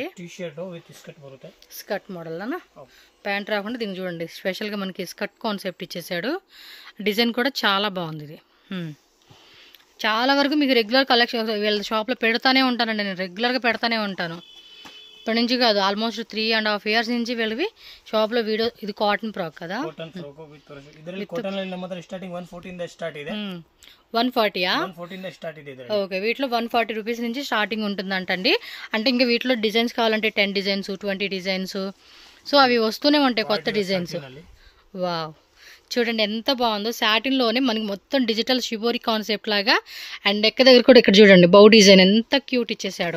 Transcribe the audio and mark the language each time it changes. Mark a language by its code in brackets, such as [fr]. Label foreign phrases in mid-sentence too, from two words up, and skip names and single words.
[en] skirt model [te] అన్న ప్యాంట్ రాకుండా దీన్ని చూడండి స్పెషల్గా మనకి [en] skirt concept [te] ఇచ్చేసాడు. డిజైన్ కూడా చాలా బాగుంది. ఇది చాలా వరకు మీకు [en] regular collection [te] వీళ్ళ షాప్లో పెడతానే ఉంటానండి. నేను రెగ్యులర్గా పెడతానే ఉంటాను. ఇప్పటి నుంచి కాదు, ఆల్మోస్ట్ 3.5 years నుంచి వెళ్ళి షాప్లో వీడియో. ఇది [en] cotton frock [te] కదా, [en] cotton frock with [kn] ಇದರಲ್ಲಿ ಕಾಟನ್ ಅಲ್ಲಿ ಮಾತ್ರ ಸ್ಟಾರ್ಟಿಂಗ್ 140 ಇಂದ ಸ್ಟಾರ್ಟ್ ಇದೆ. 140 140 ಇಂದ ಸ್ಟಾರ್ಟ್ ಇದೆ ಇದರಲ್ಲಿ. [te] ఓకే, వీటిలో 140 రూపీస్ నుంచి స్టార్టింగ్ ఉంటుందంటండి. అంటే ఇంకా వీటిలో డిజైన్స్ కావాలంటే 10 డిజైన్స్ 20 డిజైన్స్, సో అవి వస్తూనే ఉంటాయి కొత్త డిజైన్స్. వావ్, చూడండి ఎంత బాగుందో. సాటిన్లోనే మనకి మొత్తం [en] digital shibori concept [te] లాగా, అండ్ ఎక్క దగ్గర కూడా ఇక్కడ చూడండి [en] bow design [te] ఎంత క్యూట్ ఇచ్చేసాడో.